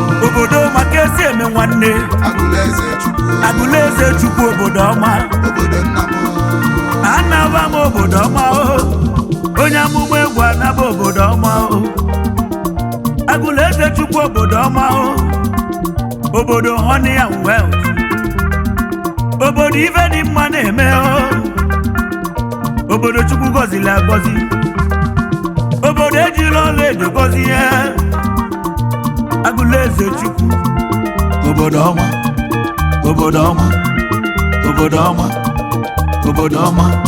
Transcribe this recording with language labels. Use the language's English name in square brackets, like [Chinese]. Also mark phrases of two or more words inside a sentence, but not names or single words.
[Igbo] Obodo maka ezi eme nwanne. Agụleze Chukwu. Agụleze Chukwu obodo ọma. Obodo nna m. Anaba m obodo ọma o. Onye amụma egwu anaba obodo ọma o. Agụleze Chukwu obodo ọma o. [English] Obodo honey and wealth. [Igbo] Obodo ife dị mma na-eme o. Obodo Chukwu gọziri agọzi. Obodo ejiri ọla edo gọzie. Agụlụ eze Chukwu. Obodo ọma. Obodo ọma. Obodo ọma. Obodo ọma.